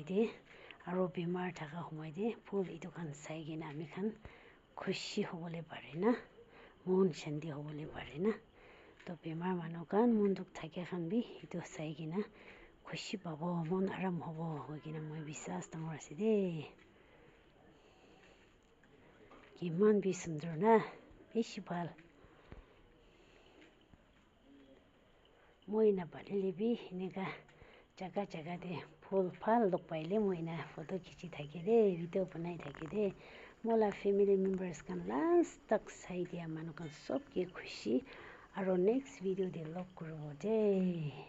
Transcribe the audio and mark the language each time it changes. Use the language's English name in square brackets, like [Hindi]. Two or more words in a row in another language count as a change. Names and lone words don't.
[Naga Pidgin] de aro bimar thaka humoi de phul etu khan sai kena ami khan khushi hobole pare na mon shanti hobole pare na to bimar manu khan monduk thake khan bi etu sai kena khushi pabo mon aram hobo hoi kena moi bisas dangor ase de kiman bi sundor na bishi bhal moi na balele bi eneka jaga jaga de phul phal lok paile moi na photo khichi thake de video banai thake de mola [English] family members [Naga Pidgin] kan last tak sai dia manu kan sob ke khushi aro [English] next video [Naga Pidgin] de log koribo de